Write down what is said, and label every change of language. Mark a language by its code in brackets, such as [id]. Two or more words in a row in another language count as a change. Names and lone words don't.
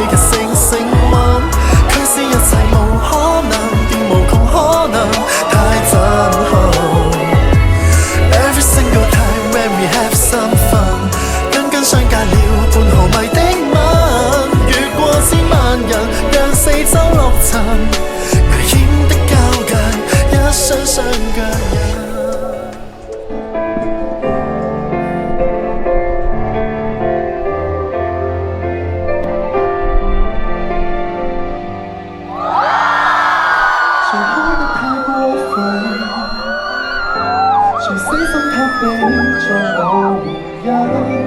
[yue] 劇性升溫，驅使一切無可能變無窮可能，太震撼。 [en] Every single time when we have some fun， [yue] 跟相隔了半毫米的吻，越過千萬人，讓四周落塵，危險的交界，一雙雙腳印。誰開得太過分，誰死心塌地在我原因，